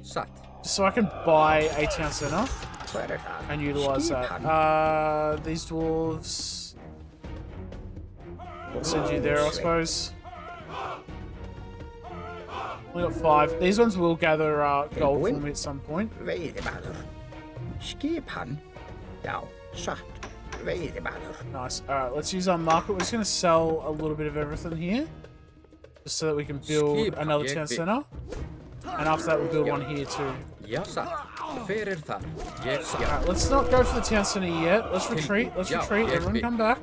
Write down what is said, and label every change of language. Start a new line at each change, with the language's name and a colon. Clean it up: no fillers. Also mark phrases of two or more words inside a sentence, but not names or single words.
English: Just so I can buy a town center and utilize that. These dwarves... I'll send you there, I suppose. We got 5. These ones will gather gold for me at some point.
Icelandic: Veiðimaður. Skipan. Já, satt. Veiðimaður.
English: Nice. Alright, let's use our market. We're just going to sell a little bit of everything here. Just so that we can build another town center. And after that, we'll build one here too. Alright, let's not go for the town center yet. Let's retreat. Let's retreat. Everyone come back.